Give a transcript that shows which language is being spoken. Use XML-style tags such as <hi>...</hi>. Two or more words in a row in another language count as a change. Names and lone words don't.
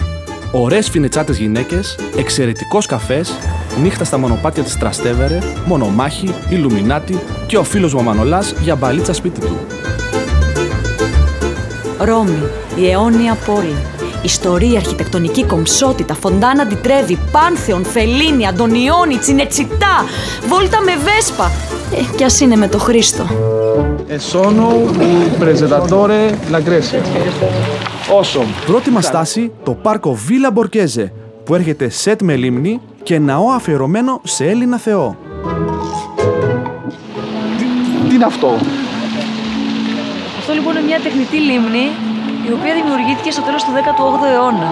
<el>Ωραίες φινετσάτες γυναίκες, εξαιρετικός καφές, νύχτα στα μονοπάτια της Τραστέβερε, μονομάχη, Ιλουμινάτι και ο φίλος μου ο Μανολάς για μπαλίτσα σπίτι του. Ρώμη, η αιώνια πόλη. Ιστορία, αρχιτεκτονική κομψότητα, Φοντάνα ντι Τρέβι, Πάνθεον, Φελίνη, Αντωνιόνι, Τσινετσιτά, βόλτα με Βέσπα. Κι ας είναι με το Χρήστο.</el> <it>Sono un presentatore la Grecia.</it> <el>Awesome. Πρώτη μας στάση, το πάρκο Βίλα Μπορκέζε, που έρχεται σετ με λίμνη και ναό αφιερωμένο σε Έλληνα θεό. Τι είναι αυτό? Αυτό λοιπόν είναι μια τεχνητή λίμνη, η οποία δημιουργήθηκε στο τέλος του 18ου αιώνα.</el>